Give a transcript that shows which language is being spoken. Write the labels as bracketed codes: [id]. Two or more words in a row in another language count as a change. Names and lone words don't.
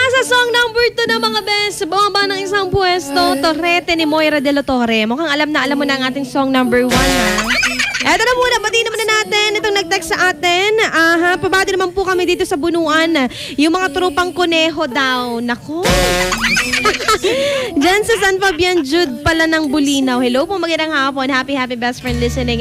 [en] song number [tl] 2 na mga best. Bumaba ng isang pwesto. Torrete ni Moira de la Torre. Mukhang alam mo na ang ating [en] song number [tl] 1 ha. Eto na muna, batiin naman na natin itong nag-text sa atin. Pabati naman po kami dito sa Bunuan. Yung mga tropang kuneho daw. Naku. Diyan sa San Fabian Jude pala ng Bulinaw. Hello po, magandang hapon. [en] Happy best friend listening.